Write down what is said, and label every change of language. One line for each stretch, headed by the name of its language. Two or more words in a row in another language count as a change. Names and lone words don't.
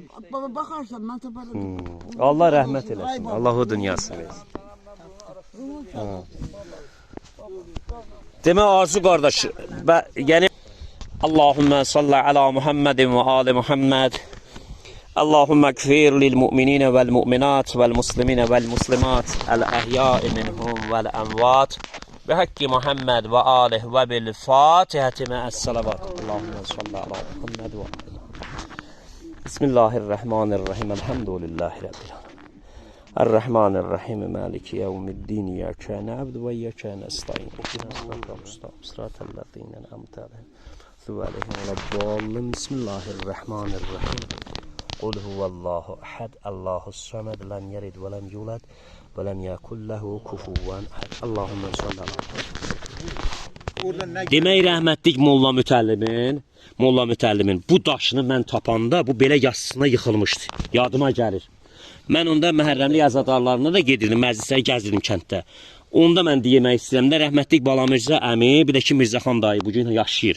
Azerbaijani: Baba, baxarsan, mən taparım. Allah rəhmət eləsin, Allah o dünyasını versin. Demək Arzu qardaş, yəni
Arabic: اللهم صل على محمد وآل محمد. اللهم اغفر للمؤمنين والمؤمنات والمسلمين والمسلمات الأحياء منهم والأموات وحق محمد وآله وبالفاتحة مع الصلوات. اللهم صل على محمد وآل. بسم الله الرحمن الرحيم. الحمد لله رب العالمين. الرحمن الرحيم مالك يوم الدين إياك نعبد وإياك نستعين اهدنا الصراط المستقيم صراط الذين أنعمت عليهم غير المغضوب عليهم ولا الضالين بسم الله الرحمن الرحيم قل هو الله أحد الله الصمد لم يلد ولم يولد ولم يكن له كفوا أحد اللهم صل على محمد.
Azerbaijani: Demək rəhmətlik Molla Mütəllimin bu daşını mən tapanda bu belə yazısına yıxılmışdı. Yadıma gəlir. Mən onda məhərrəmlik əzadarlarına da gedirdim, məclisləri gəzdirdim kənddə. Onda mən demək istəyirəm də rəhmətlik Balamirza əmi, bir də ki Mirzəxan dayı bu gün yaşayır.